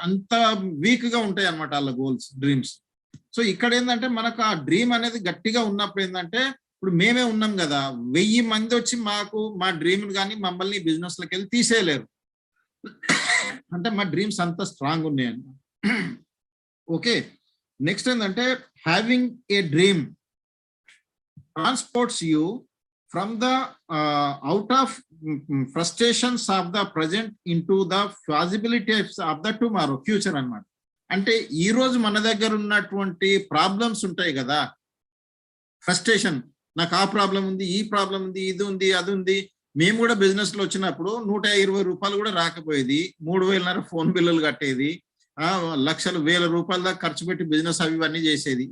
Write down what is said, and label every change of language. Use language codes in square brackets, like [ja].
[te] అంత వీక్ గా ఉంటాయి అనమాట వాళ్ళ గోల్స్, డ్రీమ్స్. సో ఇక్కడ ఏంటంటే మనకు ఆ డ్రీమ్ అనేది గట్టిగా ఉన్నప్పుడు ఏంటంటే, ఇప్పుడు మేమే ఉన్నాం కదా, 1000 మంది వచ్చి మా డ్రీమ్ కానీ మమ్మల్ని బిజినెస్ లోకి వెళ్ళి తీసేయలేరు. అంటే మా డ్రీమ్స్ అంత స్ట్రాంగ్ ఉన్నాయని. [en] Okay, next ఏంటంటే having a dream transports you from the out of frustrations of the present into the possibilities of the tomorrow, future అన్నమాట. [te] అంటే ఈ రోజు మన దగ్గర ఉన్నటువంటి ప్రాబ్లమ్స్ ఉంటాయి కదా, ఫ్రస్ట్రేషన్, నాకు ఆ ప్రాబ్లం ఉంది, ఈ ప్రాబ్లం ఉంది, ఇది ఉంది, అది ఉంది. మేము కూడా బిజినెస్ లో వచ్చినప్పుడు 120 రూపాయలు కూడా రాకపోయేది, 3,500 ఫోన్ బిల్లులు కట్టేది, లక్షలు 1,000 రూపాయల దాకా ఖర్చు పెట్టి బిజినెస్ అవి ఇవన్నీ చేసేది.